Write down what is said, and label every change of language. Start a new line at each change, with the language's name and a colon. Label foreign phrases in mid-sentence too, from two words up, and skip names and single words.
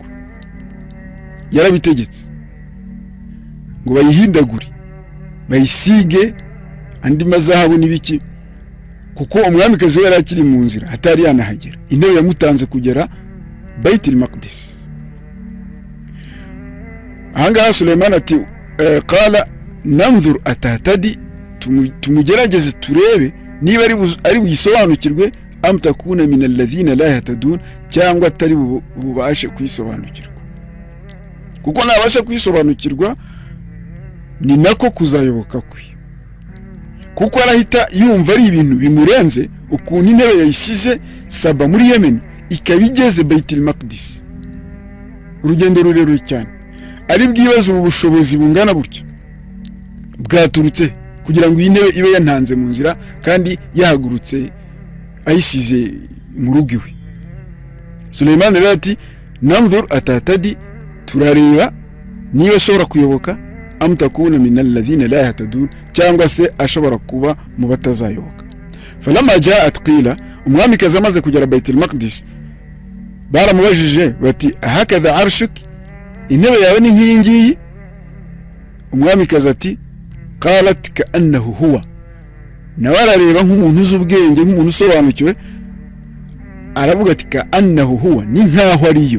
Kinyarwanda: Yarabitegetse ngo bayihindagure, bayisige andi mazahabu n'ibiki, kuko umwamikazi we yari akiri mu nzira hatari yanahagera. Intebe yamutanze kugera Baitul Maqdis. Ahangaha Sulaiman ati
Arabic: قال ننظر أتهتدي,
Kinyarwanda: tumugerageze turebe niba ari buyisobanukirwe,
Arabic: أم تكون من الذين لا يهتدون,
Kinyarwanda: cyangwa atari bubashe kwisobanukirwa. Kuko nabasha kwisobanukirwa ni nako kuzayoboka kwe, kuko arahita yumva ari ibintu bimurenze ukuntu intebe yayisize Saba muri Yemen ikabigeze Baitul Maqdis, urugendo rurerure cyane. Ari bwibaza ubushobozi bungana butyo bwaturutse kugira ngo iyi ntebe ibe yantanze mu nzira kandi yahagurutse ayisize mu rugo iwe. Sulaiman rero ati
Arabic: ننظر أتهتدي,
Kinyarwanda: turareba niba ashobora kuyoboka,
Arabic: أم تكون من الذين لا يهتدون,
Kinyarwanda: cyangwa se ashobora kuba mu batazayoboka.
Arabic: فلما جاءت قيل,
Kinyarwanda: umwamikazi amaze kugera Baitul Maqdis baramubajije bati
Arabic: هكذا عرشك,
Kinyarwanda: intebe yawe ni nk'iyi ngiyi? Umwamikazi ati
Arabic: قالت كأنه هو,
Kinyarwanda: nawe arareba nk'umuntu uzi ubwenge, nk'umuntu usobanukiwe, aravuga ati
Arabic: كأنه هو,
Kinyarwanda: ni nkaho ariyo.